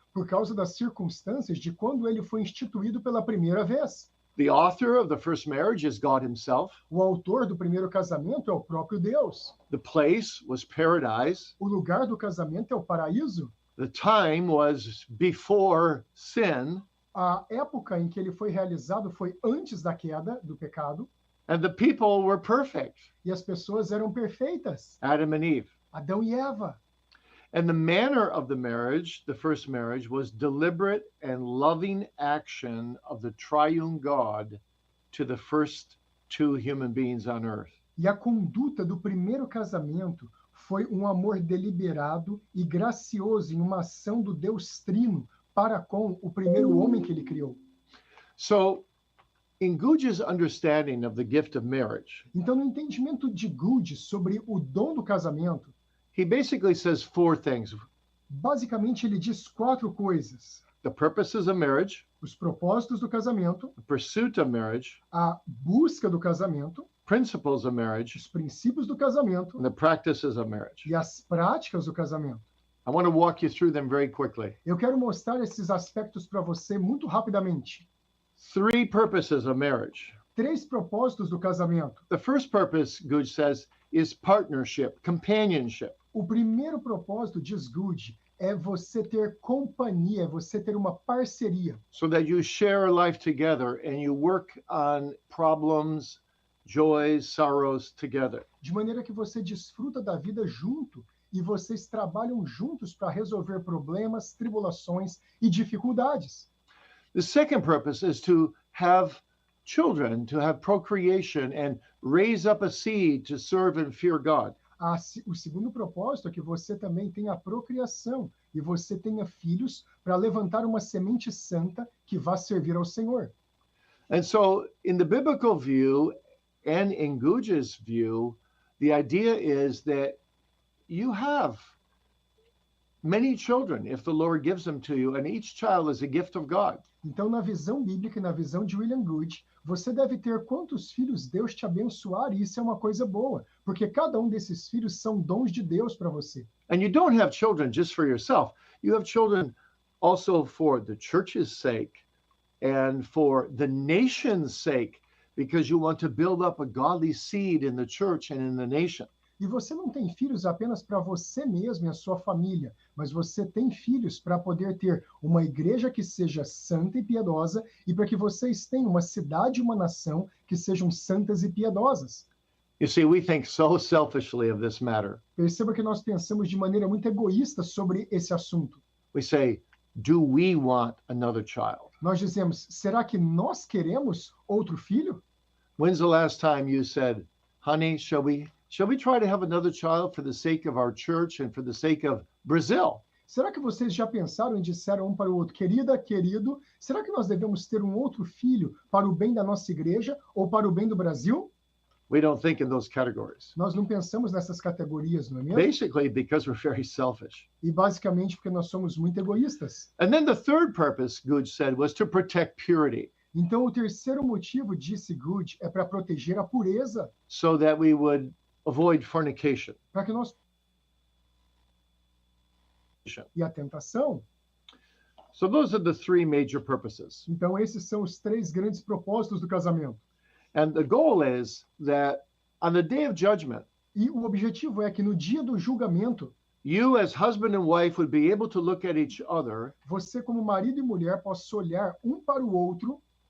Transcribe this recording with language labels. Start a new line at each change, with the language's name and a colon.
Portuguese: por causa das circunstâncias de quando ele foi instituído pela primeira vez.
English: The author of the first marriage is God himself.
Portuguese: O autor do primeiro casamento é o próprio Deus.
English: The place was paradise.
Portuguese: O lugar do casamento é o paraíso.
English: The time was before sin.
Portuguese: A época em que ele foi realizado foi antes da queda do pecado,
English: And the people were perfect,
Portuguese: e as pessoas eram perfeitas,
English: Adam and Eve.
Portuguese: Adão e Eva.
English: And the manner of the marriage, the first marriage, was deliberate and loving action of the triune God to the first two human beings on earth.
Portuguese: E a conduta do primeiro casamento foi um amor deliberado e gracioso em uma ação do Deus Trino para com o primeiro homem que ele criou.
English: So, in Guge's understanding of the gift of marriage,
Portuguese: Então, no entendimento de Good sobre o dom do casamento,
English: he basically says four things:
Portuguese: basicamente ele diz 4 coisas:
English: the purposes of marriage,
Portuguese: os propósitos do casamento,
English: the pursuit of marriage,
Portuguese: a busca do casamento,
English: principles of marriage,
Portuguese: os princípios do casamento
English: and the practices of marriage.
Portuguese: e as práticas do casamento.
English: I want to walk you through them very quickly.
Portuguese: Eu quero mostrar esses aspectos para você muito rapidamente.
English: 3 purposes of marriage.
Portuguese: 3 propósitos do casamento.
English: The first purpose, Guge says, is partnership, companionship.
Portuguese: O primeiro propósito, diz Good, é você ter companhia, é você ter uma parceria,
English: So that you share life together and you work on problems, joys, sorrows together.
Portuguese: de maneira que você desfruta da vida junto e vocês trabalham juntos para resolver problemas, tribulações e dificuldades.
English: The second purpose is to have children, to have procreation and raise up a seed to serve and fear God.
Portuguese: O segundo propósito é que você também tenha a procriação e você tenha filhos para levantar uma semente santa que vá servir ao Senhor.
English: And so, in the biblical view and in Guge's view, the idea is that you have many children if the Lord gives them to you, and each child is a gift of God.
Portuguese: Então, na visão bíblica e na visão de William Good, você deve ter quantos filhos Deus te abençoar, e isso é uma coisa boa, porque cada um desses filhos são dons de Deus para você.
English: And you don't have children just for yourself. You have children also for the church's sake and for the nation's sake, because you want to build up a godly seed in the church and in the nation.
Portuguese: E você não tem filhos apenas para você mesmo e a sua família, mas você tem filhos para poder ter uma igreja que seja santa e piedosa e para que vocês tenham uma cidade e uma nação que sejam santas e piedosas.
English: You see, we think so selfishly of this matter.
Portuguese: Perceba que nós pensamos de maneira muito egoísta sobre esse assunto.
English: We say, do we want another child?
Portuguese: Nós dizemos, será que nós queremos outro filho?
English: When's the last time you said, honey, shall we try to have another child for the sake of our church and for the sake of Brazil?
Portuguese: Será que vocês já pensaram e disseram um para o outro, querida, querido, será que nós devemos ter um outro filho para o bem da nossa igreja ou para o bem do Brasil?
English: We don't think in those categories.
Portuguese: Nós não pensamos nessas categorias, não é mesmo?
English: Basically, because we're very selfish.
Portuguese: E basicamente porque nós somos muito egoístas.
English: And then the third purpose, Guge said, was to protect purity,
Portuguese: Então, o terceiro motivo, disse Good, é para proteger a pureza,
English: so that we would avoid fornication.
Portuguese: para que nós e a tentação.
English: So those are the 3 major purposes.
Portuguese: Então, esses são os 3 grandes propósitos do casamento.
English: And the goal is that on the day of judgment,
Portuguese: E o objetivo é que no dia do julgamento,
English: you as husband and wife would be able to look at each other,
Portuguese: você como marido e mulher possa olhar um para o outro,